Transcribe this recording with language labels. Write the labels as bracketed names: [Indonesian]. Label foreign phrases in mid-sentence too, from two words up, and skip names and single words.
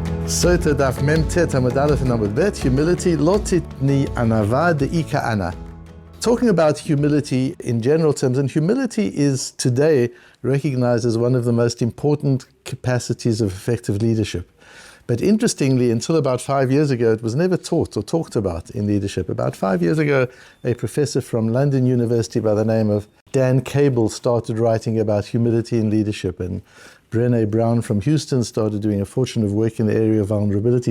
[Hebrew] סוטה דף מ"ט עמוד אלף עמוד בית. [Aramaic] Humility לא תתני ענוה דאיכא אנא. [English] Talking about humility in general terms, and humility is today recognized as one of the most important capacities of effective leadership. But interestingly, until about 5 years ago, it was never taught or talked about in leadership. About 5 years ago, a professor from London University by the name of Dan Cable started writing about humility in leadership, and Brené Brown from Houston started doing a fortune of work in the area of vulnerability.